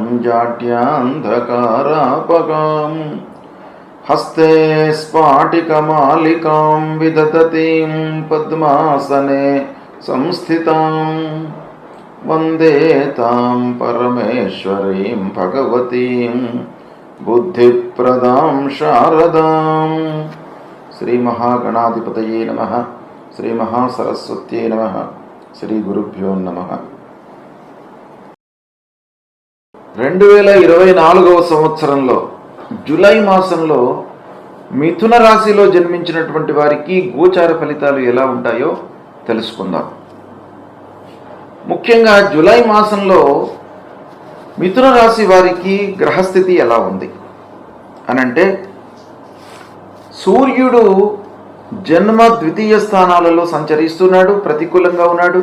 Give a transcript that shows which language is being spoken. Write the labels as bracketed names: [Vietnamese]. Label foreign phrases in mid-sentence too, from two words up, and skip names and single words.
[Sanskrit] जाड्यान्धकारापगां हस्ते स्फाटिकमालिकां विदधतीं पद्मासने संस्थितां वन्दे तां परमेश्वरीं भगवतीं बुद्धिप्रदां शारदां। श्री महागणाधिपतये नमः। श्री महासरस्वत्यै नमः। श्री गुरुभ्यो नमः। [Telugu] 2024వ సంవత్సరంలో జూలై మాసంలో మిథున రాశిలో జన్మించినటువంటి వారికి గోచార ఫలితాలు ఎలా ఉంటాయో తెలుసుకుందాం. ముఖ్యంగా జూలై మాసంలో మిథున రాశి వారికి గ్రహస్థితి ఎలా ఉంది అనంటే, సూర్యుడు జన్మ ద్వితీయ స్థానాలలో సంచరిస్తున్నాడు, ప్రతికూలంగా ఉన్నాడు.